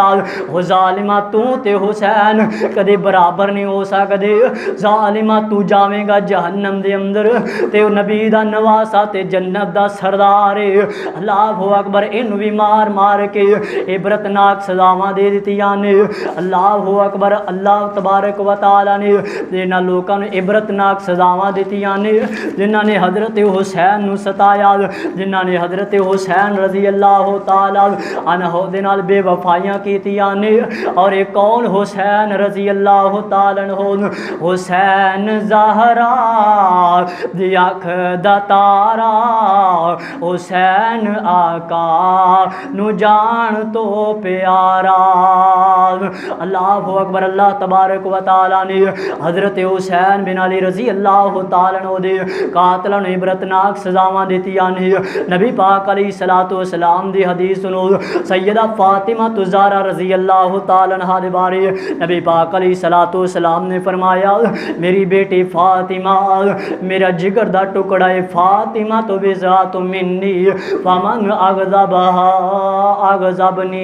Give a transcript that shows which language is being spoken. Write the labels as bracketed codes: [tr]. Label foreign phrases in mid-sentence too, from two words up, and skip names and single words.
[pa] ਹੋ ਜ਼ਾਲਿਮਾ ਤੂ ਤੇ ਹੁਸੈਨ ਕਦੇ ਬਰਾਬਰ ਨਹੀਂ ਹੋ ਸਕਦੇ। ਜ਼ਾਲਿਮਾ ਤੂ ਜਾਵੇਗਾ ਜਹੰਨਮ ਦੇ ਅੰਦਰ ਤੇ ਨਬੀ ਦਾ ਨਵਾਸਾ ਤੇ ਜੰਨਤ ਦਾ ਸਰਦਾਰ ਹੈ। [ar] الله أكبر. [pa] ਇਨੂੰ ਭੀ ਮਾਰ ਮਾਰ ਕੇ ਇਬਰਤਨਾਕ ਸਜ਼ਾਵਾਂ ਦੇ ਦਿੱਤੀਆਂ ਨੇ। [ar] الله أكبر۔ الله تبارك وتعالى [pa] ਨੇ ਜਿਨ੍ਹਾਂ ਲੋਕਾਂ ਨੂੰ ਇਬਰਤਨਾਕ ਸਜ਼ਾਵਾਂ ਦਿੱਤੀਆਂ ਨੇ ਜਿਨ੍ਹਾਂ ਨੇ ਹਜ਼ਰਤ ਹੁਸੈਨ ਨੂੰ ਸਤਾਇਆ, ਜਿਨ੍ਹਾਂ ਨੇ ਹਜ਼ਰਤ ਹੁਸੈਨ नूं सताया, जिन्हां ने हजरत हुसैन [ar] رضي الله تعالى عنه [pa] ਦੇ ਨਾਲ ਬੇਵਫ਼ਾਈਆਂ ਕੀਤੀਆਂ ਨੇ। ਔਰ ਏਕ ਕੌਣ ਹੁਸੈਨ [ar] رضي الله تعالى عنه [pa] ਹੁਸੈਨ ਜ਼ਹਿਰਾ ਦੀ ਅੱਖ ਦਾ ਤਾਰਾ ਹੁਸੈਨ ਆਕਾ ਨੂੰ ਜਾਨ ਤੋ ਪਿਆਰਾ। [ar] الله الله أكبر۔ الله تبارك وتعالى [pa] ਨੇ ਹਜ਼ਰਤ ਹੁਸੈਨ ਬਿਨ ਅਲੀ [ar] رضي الله تعالى عنه [pa] ਦੇ ਕਾਤਲੋਂ ਨੇ ਇਬਰਤਨਾਕ ਸਜ਼ਾਵਾਂ ਦਿੱਤੀਆਂ ਨੇ। ਨਬੀ ਪਾਕ [ar] عليه الصلاة والسلام [pa] ਦੀ ਹਦੀਸ ਸੁਣੋ, ਸੱਯਦਾ ਫ਼ਾਤਿਮਾ ਜ਼ਹਿਰਾ [ar] رضي الله تعالى عنها [pa] ਦੇ ਬਾਰੇ ਨਬੀ ਪਾਕ [ar] عليه الصلاة والسلام [pa] ਨੇ ਫ਼ਰਮਾਇਆ, ਮੇਰੀ ਬੇਟੀ ਫ਼ਾਤਿਮਾ ਮੇਰਾ ਜਿਗਰ ਦਾ ਟੁਕੜਾ ਹੈ, [ar] فاطمة بضعة مني فمن أغضبها أغضبني.